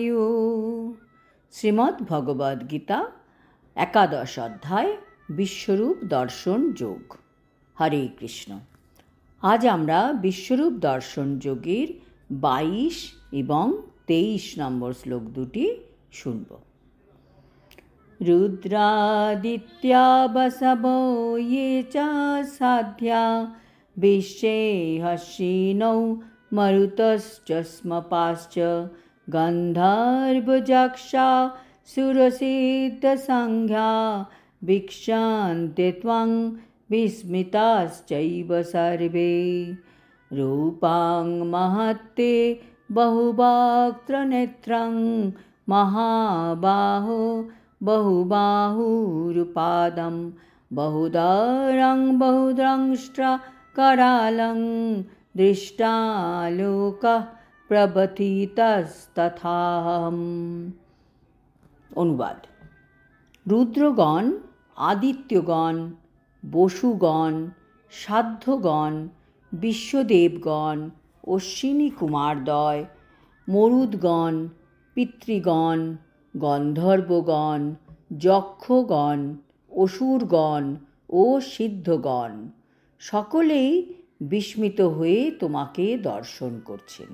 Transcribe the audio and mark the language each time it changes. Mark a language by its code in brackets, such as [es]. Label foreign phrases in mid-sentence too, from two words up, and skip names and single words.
[bn] শ্রীমদ্ ভগবদ্ গীতা একাদশ অধ্যায় বিশ্বরূপ দর্শন যোগ। [sa] হরে কৃষ্ণ। [bn] আজ আমরা বিশ্বরূপ দর্শন যোগের 22 এবং 23 নম্বর শ্লোক দুটি শুনব। [sa] রুদ্রাদিত্য়া বসবো ये च साध्या विश्वे हर्षिणो मरुतश्च स्मपाश्च गन्धर्वयक्षा सुरसिद्धसंज्ञा वीक्षन्ते त्वं विस्मिताश्चैव सर्वे। रूपां महत्ते बहुवक्त्रनेत्रं महाबाहो बहुबाहुरुपादं बहुदरं बहुद्रंष्ट्रकरालं दृष्टालोकः प्रबथितस्तथाहम्। [bn] অনুবাদ। রুদ্রগণ, আদিত্যগণ, বসুগণ, সাধ্যগণ, বিশ্বদেবগণ, অশ্বিনী কুমারদ্বয়, মরুদ্গণ, পিতৃগণ, গন্ধর্বগণ, যক্ষগণ, অসুরগণ ও সিদ্ধগণ সকলেই বিস্মিত হয়ে তোমাকে দর্শন করছেন।